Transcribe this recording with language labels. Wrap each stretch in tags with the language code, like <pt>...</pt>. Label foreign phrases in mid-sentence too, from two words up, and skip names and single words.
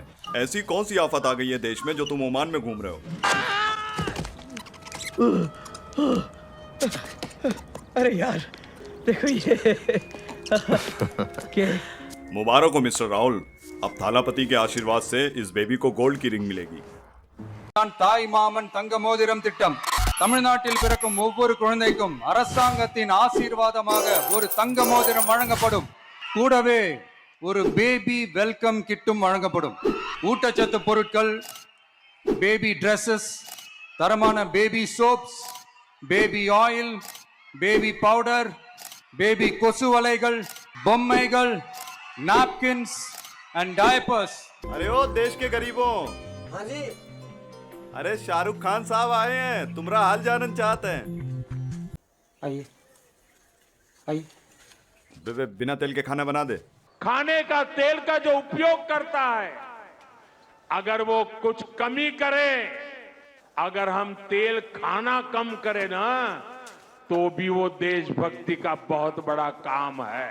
<hi>ऐसी कौन सी आफत आ गई है देश में जो तुम ओमान में घूम रहे हो? अरे यार देखो ये मुबारक हो मिस्टर राहुल। अब थालापति के आशीर्वाद से इस बेबी को गोल्ड की रिंग मिलेगी।</hi> <ta>தாய் மாமன் தங்க மோதிரம் திட்டம் தமிழ்நாட்டில் பிறக்கும் ஒவ்வொரு குழந்தைக்கும் அரசாங்கத்தின் ஆசீர்வாதமாக ஒரு தங்க மோதிரம் வழங்கப்படும். கூடவே ஒரு</ta> <en>baby welcome kit-um</en> <ta>வழங்கப்படும். ஊட்டச்சத்து பொருட்கள்,</ta> <en>baby dresses,</en> <ta>தரமான</ta> <en>baby soaps, baby oil, baby powder,</en> <ta>பேபி கொசு வலைகள், பொம்மைகள்,</ta> <en>napkins and diapers.</en> <hi>अरे ओ देश के गरीबों। हाँ जी। अरे शाहरुख खान साहब आए हैं, तुम्हारा हाल जानना चाहते हैं। आइए आइए। बिना तेल के खाना बना दे। खाने का तेल का जो उपयोग करता है, अगर वो कुछ कमी करे, अगर हम तेल खाना कम करें ना, तो भी वो देशभक्ति का बहुत बड़ा काम है।</hi>